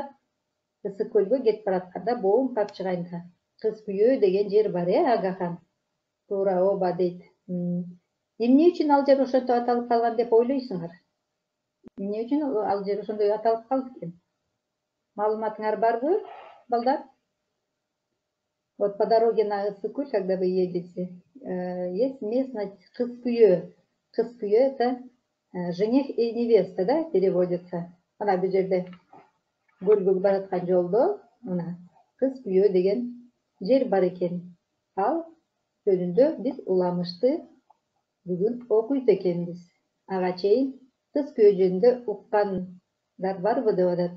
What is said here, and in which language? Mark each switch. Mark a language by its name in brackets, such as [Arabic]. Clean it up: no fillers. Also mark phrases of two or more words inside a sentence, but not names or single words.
[Kyrgyz] Ысык көлгө кетип баратканда Боом капчыгайында Кыз күйөө деген жер бар, Агахан? Туура, ооба дейт. Эмне үчүн ал жер ошентип аталып калган деп ойлойсуңар? Эмне үчүн ал жер ошондой аталып калды экен? Маалыматыңар барбы, балдар? [Russian] Вот по дороге на Ысык-Куль, когда вы едете, есть местность Кыз күйөө. Кыз күйөө — это жених и невеста, да, переводится. [Kyrgyz] Ана бул жерде көлгө бараткан жолдо мына Кыз күйөө деген жер бар экен. Ал жөнүндө биз уламышты бүгүн окуйт экенбиз. Ага чейин Кыз күйөө жөнүндө уккандар барбы деп атат?